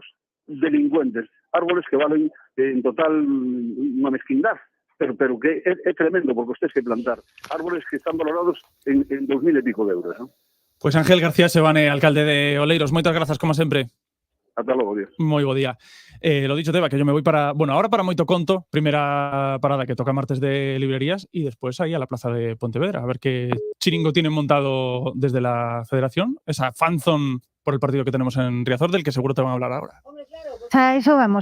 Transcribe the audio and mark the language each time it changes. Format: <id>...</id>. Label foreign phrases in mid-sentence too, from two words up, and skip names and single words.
<gl>Delincuentes. Árboles que valen en total unha mezquindad, pero que é tremendo, porque os tens que plantar. Árboles que están valorados en 2.000 e pico de euros, non? Pues Ángel García Sebane, alcalde de Oleiros, moitas grazas, como sempre. Ata logo, Dios. Moi bo día.</gl> <es>Lo dicho, Teba, que yo me voy para, bueno, ahora para Moito Conto, primera parada que toca martes de librerías, y después ahí a la plaza de Pontevedra, a ver qué chiringo tienen montado desde la federación, esa fanzone por el partido que tenemos en Riazor, del que seguro te van a hablar ahora. A eso vamos.</es>